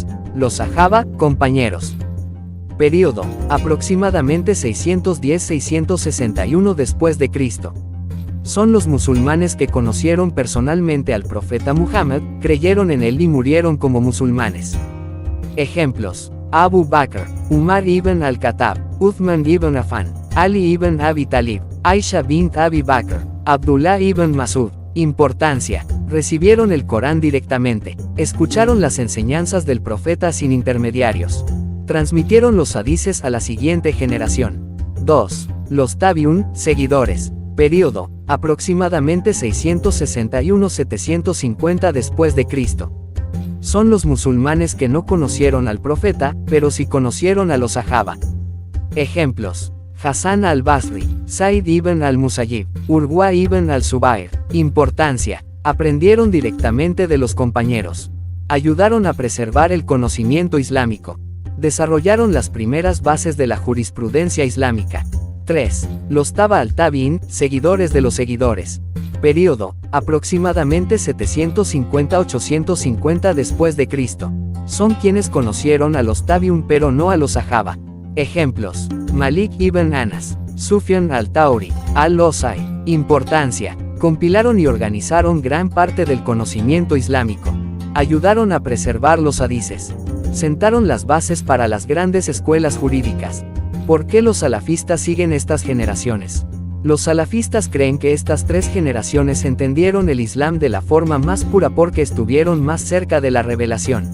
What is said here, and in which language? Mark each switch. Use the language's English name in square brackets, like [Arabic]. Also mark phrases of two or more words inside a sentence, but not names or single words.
[Spanish] Los sahaba, compañeros. Período: aproximadamente 610-661 después de Cristo. Son los musulmanes que conocieron personalmente al profeta Muhammad, creyeron en él y murieron como musulmanes. Ejemplos: Abu Bakr, Umar ibn al-Khattab, Uthman ibn Affan, Ali ibn Abi Talib, Aisha bint Abi Bakr, Abdullah ibn Masud. Importancia: recibieron el Corán directamente, escucharon las enseñanzas del profeta sin intermediarios, transmitieron los hadices a la siguiente generación. 2. Los tabiun, seguidores. Período: aproximadamente 661-750 después de Cristo. Son los musulmanes que no conocieron al profeta, pero sí conocieron a los sahaba. Ejemplos: Hasan al-Basri, Said ibn al-Musayyib, Urwa ibn al-Zubair. Importancia: aprendieron directamente de los compañeros. Ayudaron a preservar el conocimiento islámico. Desarrollaron las primeras bases de la jurisprudencia islámica. 3. Los Taba al-Tabi'in, seguidores de los seguidores. Período, aproximadamente 750-850 después de Cristo. Son quienes conocieron a los Tabi'un pero no a los Sahaba. Ejemplos: Malik ibn Anas, Sufyan al-Thawri, al-Awza'i. Importancia: compilaron y organizaron gran parte del conocimiento islámico. Ayudaron a preservar los hadices. Sentaron las bases para las grandes escuelas jurídicas. ¿Por qué los salafistas siguen estas generaciones? Los salafistas creen que estas 3 generaciones entendieron el Islam de la forma más pura porque estuvieron más cerca de la revelación.